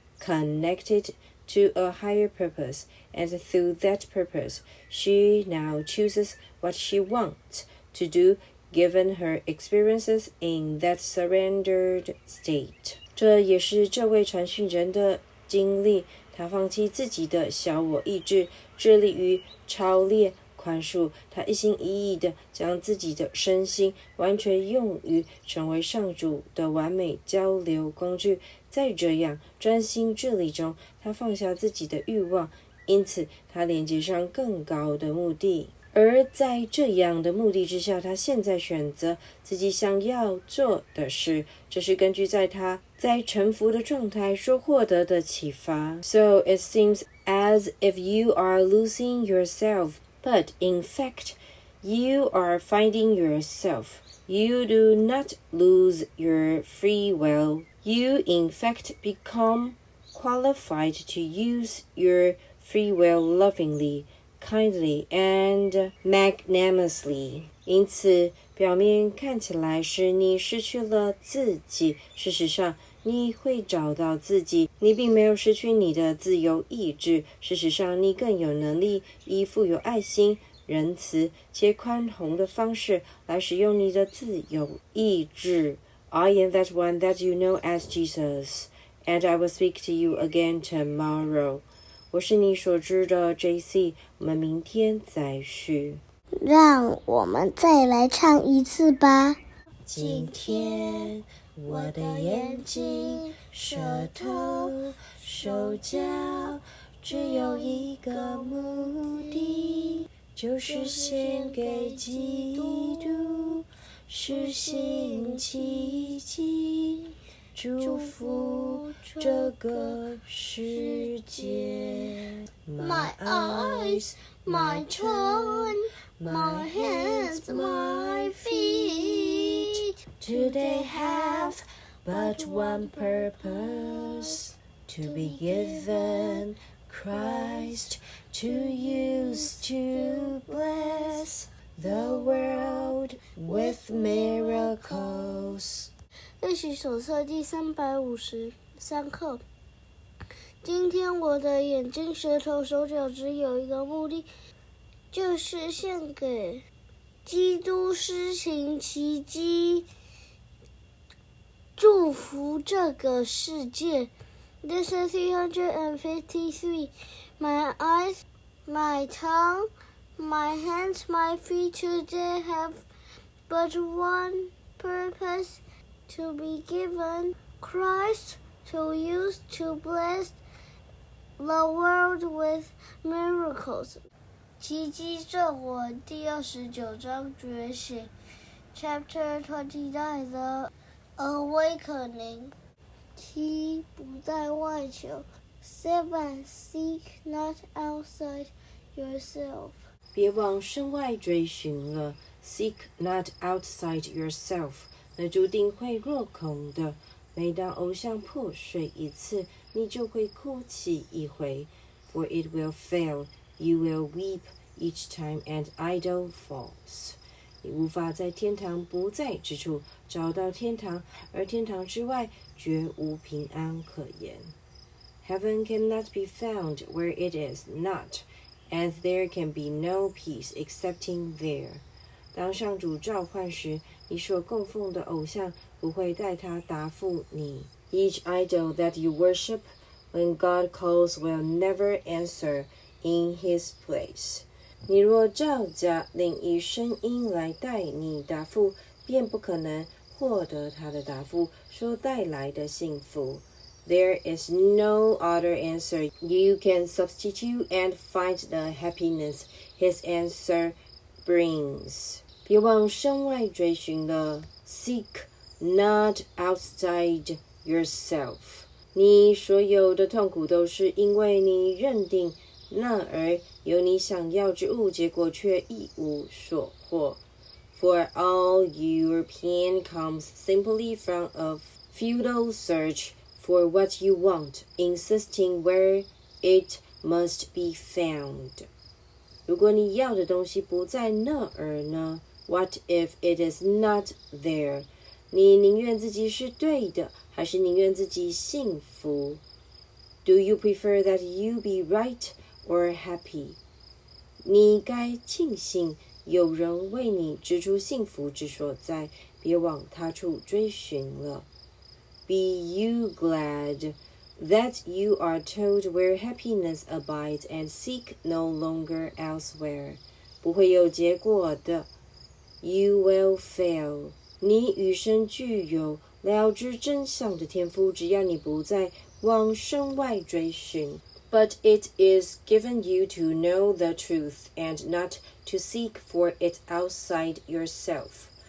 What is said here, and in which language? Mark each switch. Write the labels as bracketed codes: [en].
[en] connected to a higher purpose, and through that purpose, she now chooses what she wants to do given her experiences in that surrendered state. [zh] 这也是这位传讯人的经历，他放弃自己的小我意志，致力于超越宽恕，他一心一意地将自己的身心完全用于成为上主的完美交流工具。在这样专心致力中，他放下自己的欲望，因此他连接上更高的目的。而在这样的目的之下，他现在选择自己想要做的事，这是根据他在臣服的状态所获得的启发。 [en] So it seems as if you are losing yourself, but in fact, you are finding yourself. You do not lose your free will. You in fact become qualified to use your free will lovingly, kindly and magnanimously. [zh] 因此，表面看起来是你失去了自己，事实上，你会找到自己。你并没有失去你的自由意志，事实上，你更有能力以富有爱心、仁慈且宽宏的方式来使用你的自由意志。 [en] I am that one that you know as Jesus, and I will speak to you again tomorrow. [zh] 我是你所知的 JC， 我们明天再续。让我们再来唱一次吧。今天我的眼睛、舌头、手脚只有一个目的，就是献给基督，施行奇迹，祝福这个世界。 [en] My eyes, my tongue, my hands, my feet, Do they have but one purpose? To be given Christ to use to bless the world with miracles. [zh] 练习手册第353课。今天我的眼睛、舌头、手脚只有一个目的，就是献给基督施行奇迹，祝福这个世界。 [en] Lesson 353. My eyes, my tongue, my hands, my feet today have but one purpose, to be given Christ to use to bless the world with miracles. [zh] 奇迹这我第29章觉醒 [en] Chapter 29 The Awakening 7. [zh] 不在外求 7. [en] Seek not outside yourself [zh] 别往身外追寻了 [en] Seek not outside yourself [zh] 那注定会落空的。每当偶像破碎一次，你就会哭泣一回。 [en] For it will fail, you will weep each time an idol falls. [zh] 你无法在天堂不在之处找到天堂，而天堂之外绝无平安可言。 [en] Heaven cannot be found where it is not, and there can be no peace excepting there. [zh] 当上主召唤时，你所供奉的偶像不会带他答复你。 [en] Each idol that you worship, when God calls, will never answer in his place. [zh] 你若照着另一声音来带你答复，便不可能获得他的答复所带来的幸福。 [en] There is no other answer you can substitute and find the happiness his answer brings. [zh] 别往身外追寻了 [en] Seek not outside yourself. [zh] 你所有的痛苦都是因为你认定那儿有你想要之物，结果却一无所获。 [en] For all your pain comes simply from a futile search for what you want, insisting where it must be found. [zh] 如果你要的东西不在那儿呢？ [en] What if it is not there? [zh] 你宁愿自己是对的，还是宁愿自己幸福？ [en] Do you prefer that you be right or happy? [zh] 你该庆幸有人为你指出幸福之所在，别往他处追寻了。 [en] Be you glad that you are told where happiness abides and seek no longer elsewhere. [zh] 不会有结果的。 [en] You will fail. [zh] 你与生俱有了知真相的天赋，只要你不再往身外追寻。 [en] But it is given you to know the truth and not to seek for it outside yourself.